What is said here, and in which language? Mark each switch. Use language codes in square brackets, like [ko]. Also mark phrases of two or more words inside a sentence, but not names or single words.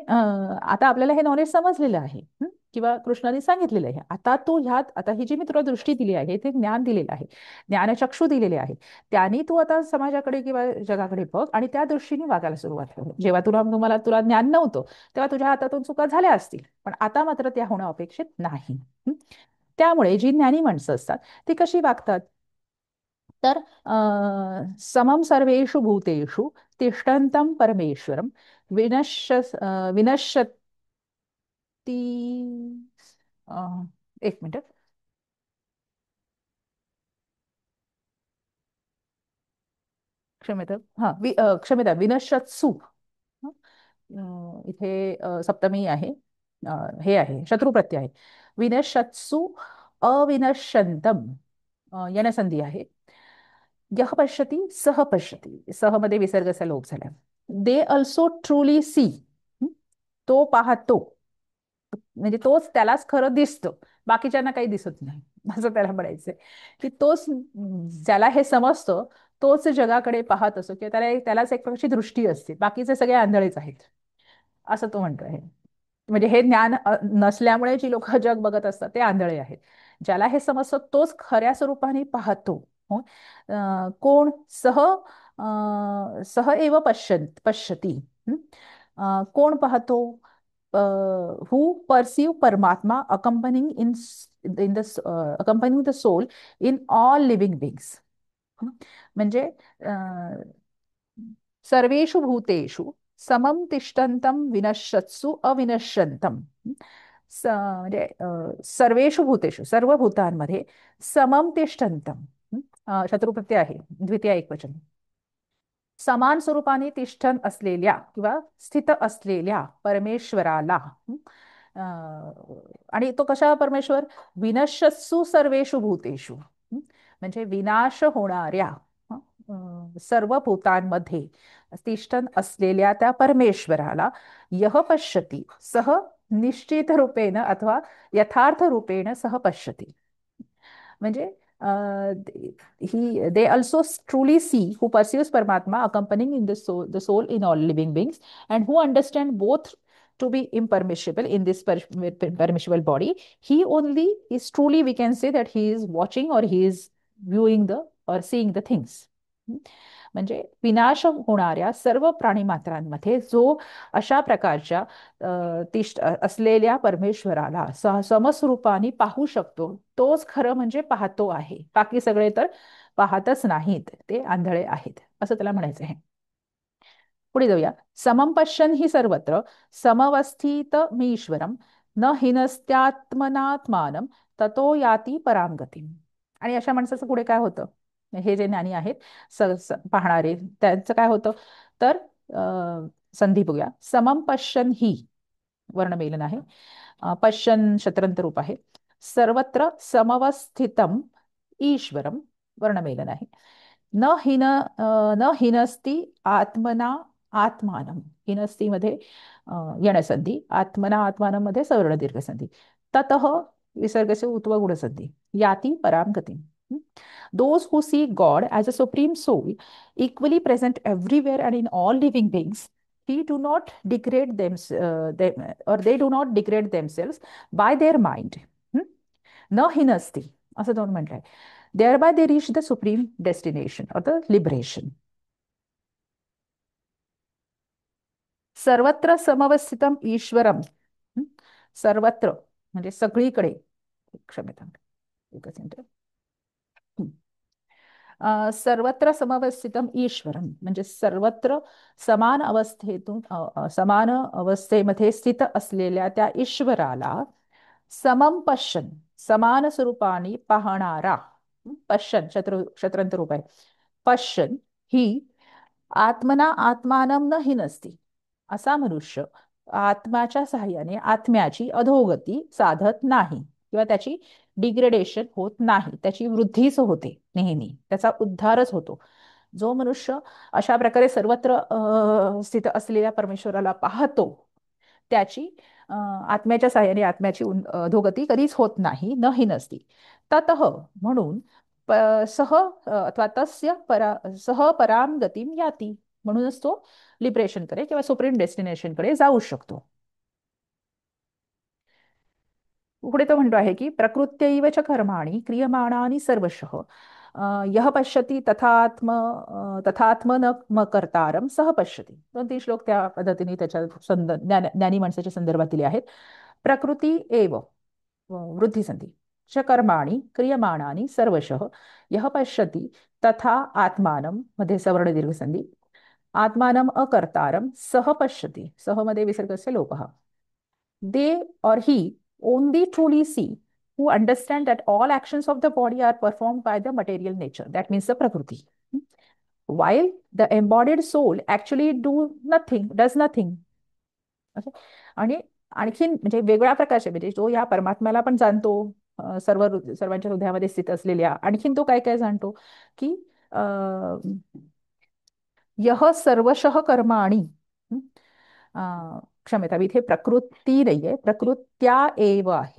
[mr] आता आपल्याला हे नॉलेज समजलेलं आहे. किंवा कृष्णाने सांगितलेलं आहे आता तू ह्यात आता ही जी मी तुला दृष्टी दिली आहे ते ज्ञान दिलेलं आहे, ज्ञानचक्षू दिलेले आहे, त्याने तू आता समाजाकडे किंवा जगाकडे बघ आणि त्या दृष्टीने वागायला सुरुवात कर. जेव्हा तुला ज्ञान नव्हतं तेव्हा तुझ्या हातातून चुका झाल्या असतील, पण आता मात्र त्या होणं अपेक्षित नाही. त्यामुळे जी ज्ञानी माणसं असतात ती कशी वागतात, तर [sa] समम सर्वेषु भूतेषु तिष्ठन्तं परमेश्वरं विनश्यति [mr] एक मिनिट. क्षम्यता. हा क्षम्यता विनश्यत्सु. हं? इथे सप्तमी आहे. हे आहे शत्रुप्रत्यय आहे. [sa] विनश्यत्सु अविनश्यन्तम [mr] यनसंधी आहे. [sa] यः पश्यति सह पश्यति, [mr] सह मध्ये विसर्गाचा लोप झाला. [en] they also truly see, [mr] तो पाहतो म्हणजे तोच त्यालाच खरं दिसतं, बाकीच्यांना काही दिसत नाही असं त्याला म्हणायचंय. की तोच ज्याला हे समजतं तोच जगाकडे पाहत असतो किंवा त्यालाच एक प्रकारची दृष्टी असते, बाकीचे सगळे आंधळेच आहेत असं तो म्हणतोय. म्हणजे हे ज्ञान नसल्यामुळे जी लोक जग बघत असतात ते आंधळे आहेत. ज्याला हे समजतं तोच खऱ्या स्वरूपाने पाहतो. हो. कोण [sa] सह सह एव पश्यती. [mr] कोण पाहतो, [en] who perceive Paramatma accompanying in the accompanying the soul in all living beings. [sa] म्हणजे सर्वेषु भूतेषु समम तिष्ठन्तं विनश्यत्सु अविनश्यन्तं. म्हणजे सर्वेषु भूतेषु [mr] सर्व भूतांमध्ये [sa] समम तिष्ठन्तं. [mr] शत्रुप्रत्यय आहे, द्वितीय एकवचन. समान स्वरूपाने तिष्ठन असलेल्या किंवा स्थित असलेल्या परमेश्वराला. आणि तो कशा परमेश्वर, [sa] विनश्यत्सु सर्वेषु भूतेषु. [mr] म्हणजे विनाश होणाऱ्या सर्व भूतांमध्ये तिष्ठन असलेल्या त्या परमेश्वराला [sa] यह पश्यती सह निश्चित रूपेण अथवा यथार्थ रूपेण सह पश्यती. [en] म्हणजे they also truly see who perceives Paramatma accompanying in the soul in all living beings, and who understand both to be impermissible in this permissible body. He only is truly, we can say that he is watching or he is viewing the or seeing the things. [mr] म्हणजे विनाश होणाऱ्या सर्व प्राणीमात्रांमध्ये जो अशा प्रकारच्या असलेल्या परमेश्वराला समस्वरूपाने पाहू शकतो तोच खरं म्हणजे पाहतो आहे, बाकी सगळे तर पाहतच नाहीत, ते आंधळे आहेत असं त्याला म्हणायचं आहे. पुढे जाऊया. [sa] समम पश्यन ही सर्वत्र समवस्थित मी ईश्वरम न हिनस्त्यात्मनात्मानम ततो याती परांगती. [mr] आणि अशा माणसाचं पुढे काय होतं, हे जे ज्ञानी आहेत पाहणारे त्यांचं काय होतं, तर संधी बघूया. [sa] समम पश्यन [mr] ही वर्णमेलन आहे, पश्यन शत्रंत रूप आहे. [sa] सर्वत्र समवस्थितम ईश्वरम [mr] वर्णमेलन आहे. [sa] न हिन न हिनस्ती आत्मना आत्मानम. [mr] हिनस्ती मध्ये यणसंधी, [sa] आत्मना आत्मानम [mr] मध्ये सवर्ण दीर्घ संधी. [sa] ततः विसर्गस्य उत्व गुणसंधी. याती पराम गती. [en] Those who see God as a supreme soul, equally present everywhere and in all living beings, he do not degrade or they do not degrade themselves by their mind. [sa] न हिनस्ती [mr] असं दोन म्हटलंय. [en] Thereby they reach the supreme destination or the liberation. [sa] सर्वत्र समवस्थितम ईश्वरम. [mr] सर्वत्र म्हणजे सगळीकडे. क्षम्यता, एकच मिनिट. [sa] सर्वत्र समवस्थितम ईश्वरम [mr] म्हणजे सर्वत्र समान अवस्थेतून समान अवस्थेमध्ये स्थित असलेल्या त्या ईश्वराला [sa] समम पश्यन [mr] समान स्वरूपाने पाहणारा. [sa] पश्यन [mr] शत्रंत रूप आहे. [sa] पश्यन ही आत्मना आत्मानम न ही नसती. [mr] असा मनुष्य आत्म्याच्या सहाय्याने आत्म्याची अधोगती साधत नाही. किंवा त्याची डिग्रेडेशन होत नाही, त्याची वृद्धीच होते नेहमी, त्याचा उद्धारच होतो. जो मनुष्य अशा प्रकारे सर्वत्र स्थित असलेल्या परमेश्वराला पाहतो, त्याची आत्म्याच्या साहाय्याने आत्म्याची अधोगती कधीच होत नाही, नाही नसती. [sa] ततः म्हणून सह अथवा तस्य सह पराम गतीम याती, [mr] म्हणूनच तो लिबरेशनकडे किंवा सुप्रीम डेस्टिनेशनकडे जाऊ शकतो. पुढे तो म्हणतो आहे की [sa] प्रकृत्यैव च कर्माणि क्रियमाणानि सर्वशः यः पश्यति तथात्म न म कर्तारम सह पश्यति. [mr] 2-3 श्लोक त्या पद्धतीने त्याच्या ज्ञानी माणसाच्या संदर्भात दिले आहेत. [sa] प्रकृती एव वृद्धी संधी च कर्माणि क्रियमाणानि सर्वशः यः पश्यति तथा आत्मानं मध्ये सवर्ण दीर्घ संधी आत्मानम अकर्तारम सह पश्यति. सह मध्ये विसर्गस्य लोपः. [en] They or he only truly see who understand that all actions of the body are performed by the material nature, that means the prakriti, while the embodied soul actually does nothing. Okay? [mr] आणि आणखीन म्हणजे वेगळ्या प्रकारचे, म्हणजे जो या परमात्म्याला पण जाणतो, सर्वांच्या हृदयामध्ये स्थित असलेल्या, आणखीन तो काय काय जाणतो की [sa] यह सर्वशः कर्माणि, [mr] क्षम्यता, इथे प्रकृती नाहीये, प्रकृत्या एव आहे.